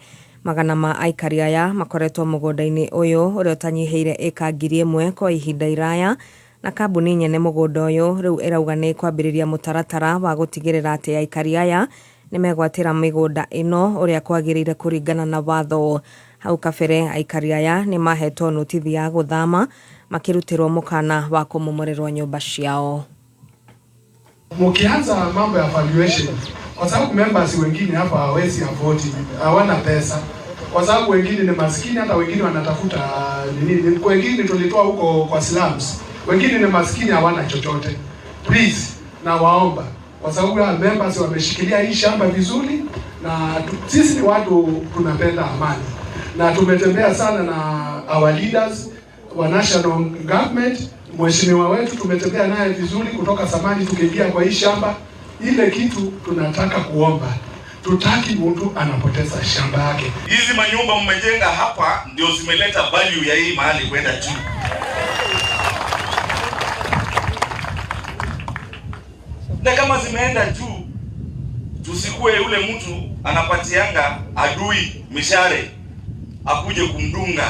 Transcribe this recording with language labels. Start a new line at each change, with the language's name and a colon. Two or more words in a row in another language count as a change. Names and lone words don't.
Kikuyu: Magana ma aikari aya makoretwo mugunda-ini uyu uria utanyiheire eka 1,000 kwa ihinda iraya, na kambuni nyene mugunda uyu riu irauga ni kwambiriria mutaratara wa gutigirira ati aikari aya ni megwatira migunda ino uria kwagirire kuringana na watho. Hau kabere aikari aya ni mahetwo notithi ya guthama makirutirwo mukana wa kumomorerwa nyumba ciao.
Swahili: Mukianza mambo ya valuation, kwa sababu members wengine hapa hawezi afford, hawana pesa, kwa sababu wengine ni maskini, hata wengine wanatafuta nini, wengine tulitoa huko kwa slums, wengine ni maskini hawana chochote. Please, na waomba, kwa sababu ya members wameshikilia hii shamba vizuri, na sisi ni watu tunapenda amani, na tumetembea sana na
English: our leaders
Swahili: wa
English: national government.
Swahili: Mheshimiwa wetu tumetembea naye vizuri kutoka zamani tukiingia kwa hii shamba. Ile kitu tunataka kuomba, tutaki mtu anapoteza shamba yake. Hizi manyumba mmejenga hapa ndio zimeleta value ya hii mahali kwenda juu. Na kama zimeenda juu, Tusikue yule mtu anapatianga adui mishare akuje kumdunga.